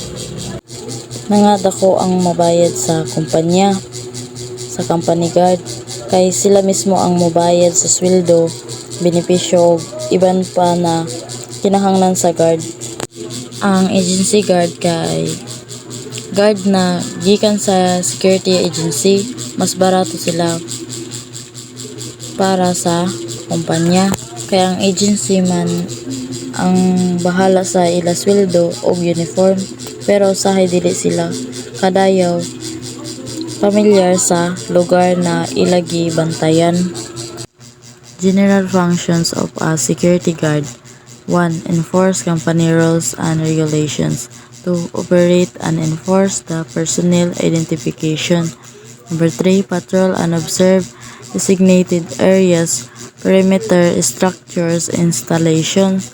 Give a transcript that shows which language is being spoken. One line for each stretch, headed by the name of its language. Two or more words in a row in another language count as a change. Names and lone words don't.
Cebuano: Dako ang mabayad sa kumpanya sa
English: company guard
Cebuano: kay sila mismo ang mobayad sa sweldo, benepisyo, iban pa na kinahanglan sa guard. Ang
English: agency guard
Cebuano: kay guard na gikan sa
English: security agency,
Cebuano: mas barato sila para sa kumpanya. Kaya ang agency man ang bahala sa ila sweldo o uniform, pero usahay dili sila kadayaw pamilyar sa lugar na ilagi bantayan.
English: General functions of a security guard: 1. Enforce company rules and regulations. 2. Operate and enforce the personnel identification. 3. Patrol and observe designated areas, perimeter structures, installations.